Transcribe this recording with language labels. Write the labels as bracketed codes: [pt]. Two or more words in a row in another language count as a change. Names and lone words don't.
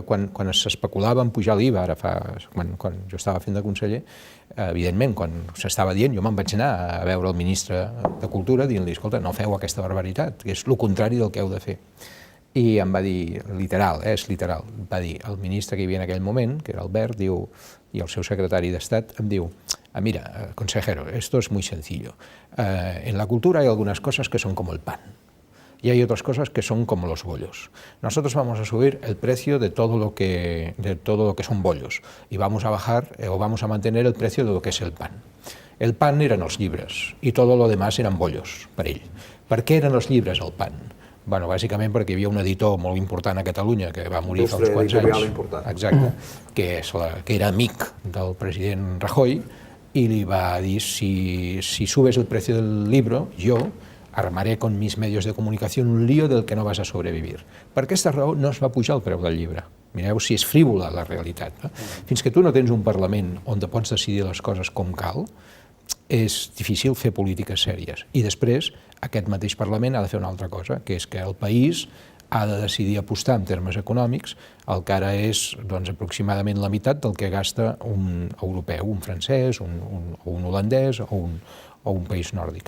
[ca] Quan s'especulava en pujar l'IVA, ara quan jo estava fent de conseller, evidentment, quan s'estava dient, jo me'n vaig anar a veure el ministre de Cultura dient-li, escolta, no feu aquesta barbaritat, que és el contrari del que heu de fer. I em va dir, literal, és literal, va dir, el ministre que hi havia en aquell moment, que era Albert, diu, i el seu secretari d'Estat, em diu, mira, [es] consejero, esto es muy sencillo. En la cultura hay algunas cosas que son como el pan y hay otras cosas que son como los bollos. Nosotros vamos a subir el precio de todo lo que son bollos y vamos a bajar o vamos a mantener el precio de lo que es el pan. [ca] El pan eren els llibres i tot [es] lo demás [ca] eren bollos per ell. Per què eren els llibres el pan? Bueno, bàsicament perquè hi havia un editor molt important a Catalunya que va morir fa uns quants anys, exacte, que era amic del president Rajoy, [es] y le iba a decir, si subes el precio del libro, yo armaré con mis medios de comunicación un lío del que no vas a sobrevivir. [ca] Per aquesta raó no es va pujar el preu del llibre. Mireu si és frívola la realitat. Fins que tu no tens un Parlament on te pots decidir les coses com cal, és difícil fer polítiques sèries. I després, aquest mateix Parlament ha de fer una altra cosa, que és que el país ha de decidir apostar en termes econòmics el que ara és aproximadament la meitat del que gasta un europeu, un francès, un holandès o o un país nòrdic.